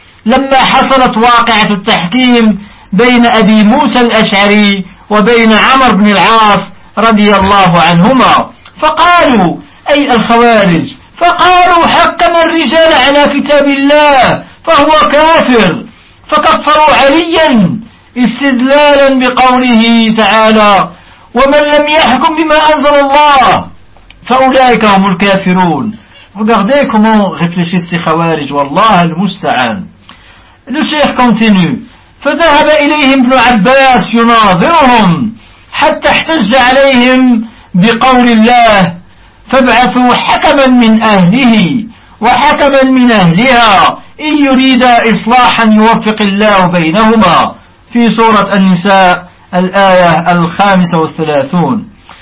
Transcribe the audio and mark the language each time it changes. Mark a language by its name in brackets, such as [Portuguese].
[Arabic] لما حصلت واقعة التحكيم بين أبي موسى الأشعري وبين عمرو بن العاص رضي الله عنهما فقالوا أي الخوارج فقالوا حكم الرجال على كتاب الله فهو كافر فكفروا عليا استدلالا بقوله تعالى ومن لم يحكم بما أنزل الله فأولئك هم الكافرون. [French] Regardez comment réfléchissent ces خوارج [Arabic] والله المستعان. [French] Le Cheikh continue. [Arabic] فذهب إليهم ابن عباس يناظرهم حتى احتج عليهم بقول الله فابعثوا حكما من أهله وحكما من أهلها إن يريد إصلاحا يوفق الله بينهما في سورة النساء الآية 35.